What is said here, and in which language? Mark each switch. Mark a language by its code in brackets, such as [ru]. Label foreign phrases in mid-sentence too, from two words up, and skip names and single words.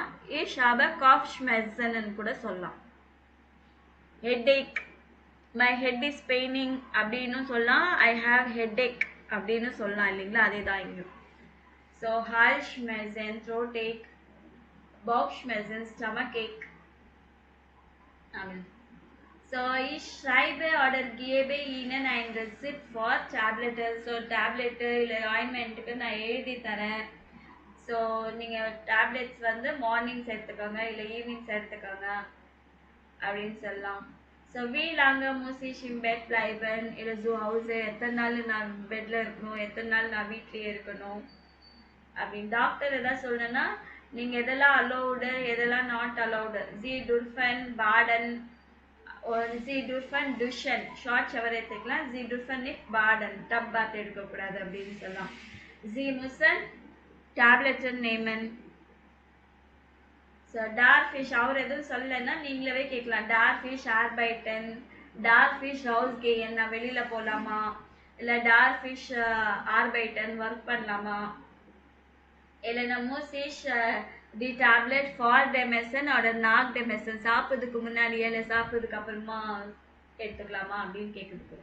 [de] Ich habe Kopf Schmerzen கூட சொல்லலாம். [en] Headache, my head is paining அப்படின்னு சொல்லலாம். I have headache [ta] அப்படின்னு சொல்லலாம் இல்லைங்களா, அதே தான் இங்கும். [en] So Halsschmerzen throat ache, Bauchschmerzen stomach ache. [de] So ich schreibe oder gebe Ihnen ein Rezept [en] for tablet. [ta] ஸோ டேப்லெட்டு இல்லை ஆயின்மெண்ட்டுக்கு நான் எழுதி தரேன். ஸோ நீங்கள் டேப்லெட்ஸ் வந்து மார்னிங்ஸ் எடுத்துக்கோங்க இல்லை ஈவினிங்ஸ் எடுத்துக்கோங்க அப்படின்னு சொல்லலாம். [de] ஸோ wie lange muss ich im Bett bleiben இல்லை zu Hause, [ta] எத்தனை நாள் நான் பெட்டில் இருக்கணும், எத்தனை நாள் நான் வீட்லேயே இருக்கணும் அப்படின்னு. டாக்டர் எதாவது சொல்லணுன்னா நீங்கள் எதெல்லாம் அலௌடு, எதெல்லாம் [en] not allowed. [de] Sie dürfen baden, Sie dürfen duschen, [en] short shower [ta] எடுத்துக்கலாம். [de] Sie dürfen nicht baden, [en] tub bath [ta] எடுக்கக்கூடாது அப்படின்னு சொல்லலாம். [de] Sie müssen Tabletten nehmen. [ta] ஸோ டார்ஃபிஷ் அவர் எதுவும் சொல்லலைன்னா நீங்களே கேட்கலாம். [de] Darf ich arbeiten, darf ich Haus gehen, [ta] நான் வெளியில் போகலாமா, இல்லை [de] darf ich arbeiten [ta] ஒர்க் பண்ணலாமா, இல்லைன்னா [de] muss ich die Tablette vor dem Essen oder nach dem Essen, [ta] சாப்பிட்றதுக்கு முன்னாடியே இல்லை சாப்பிட்றதுக்கு அப்புறமா எடுத்துக்கலாமா அப்படின்னு கேட்குறதுக்கு.